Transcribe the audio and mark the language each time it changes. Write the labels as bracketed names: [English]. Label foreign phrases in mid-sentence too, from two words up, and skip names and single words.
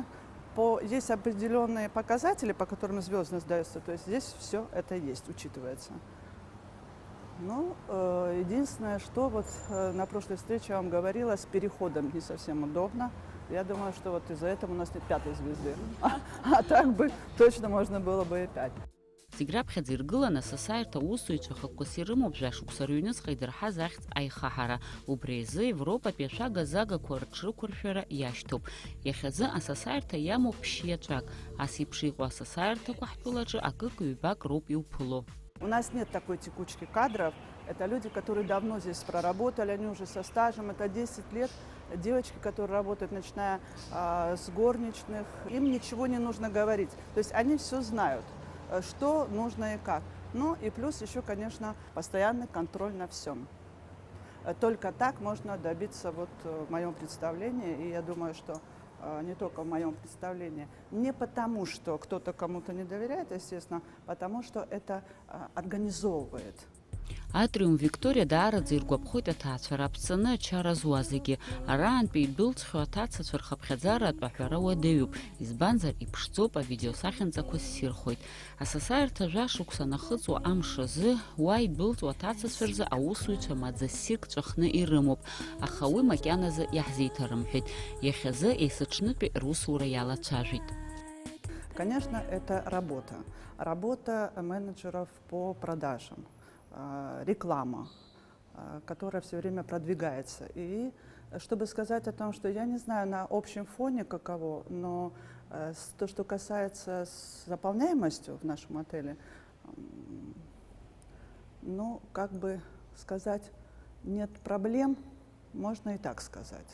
[Russian] Есть определенные показатели, по которым звездность дается, то есть здесь все это есть, учитывается. Ну, единственное, что вот на прошлой встрече я вам говорила, с переходом не совсем удобно. Я думаю, что вот из-за этого у нас нет 5-й звезды. А так бы точно можно было бы и 5. [Abkhazian] Зегь раԥхьаӡа иргыланы асасааирҭа аусзуҩцәа хықәкыс ирымоуп жәашықәса рыҩнуҵҟа идырҳаз ахьӡ аихаҳара. Убри азы Европатәи ашәага-загақәа рыҽрықәыршәара иашьҭоуп. Иахьазы асасааирҭа иамоуп ԥшьиаҵәак. Ас еиԥш иҟоу асасааирҭақәа ҳтәылаҿы акык-ҩбак роуп иуԥыло. [Russian] У нас нет такой текучки кадров. Это люди, которые давно здесь проработали, они уже со стажем, это 10 лет. Девочки, которые работают, начиная с горничных, им ничего не нужно говорить. То есть они все знают, что нужно и как. Ну и плюс еще, конечно, постоянный контроль на всем. Только так можно добиться, вот в моем представлении, и я думаю, что не только в моем представлении, не потому, что кто-то кому-то не доверяет, естественно, потому что это организовывает. [Abkhazian] Атриум Викториа даараӡа иргәаԥхоит аҭаацәа раԥҵаны ачара зуа зегьы. Араантәи идәылҵхьоу аҭацацәа рхыԥхьаӡаратә аҳәара уадаҩуп. Избанзар иԥшӡоуп авидеосахьанҵақәа ссирхоит. Асасааирҭа жәашықәса нахыҵуа амш азы уа идәылҵуа аҭацацәа рзы аусзуҩцәа маӡа ссирк ҵәахны ирымоуп. Аха уи макьаназы иаҳзеиҭарымҳәеит. Иахьазы есыҽнытәи русура иалацәажәеит. [Russian] Конечно, это работа. Работа менеджеров по продажам. Реклама, которая все время продвигается. И чтобы сказать о том, что я не знаю на общем фоне каково, но то, что касается с заполняемостью в нашем отеле, ну, как бы сказать, нет проблем, можно и так сказать.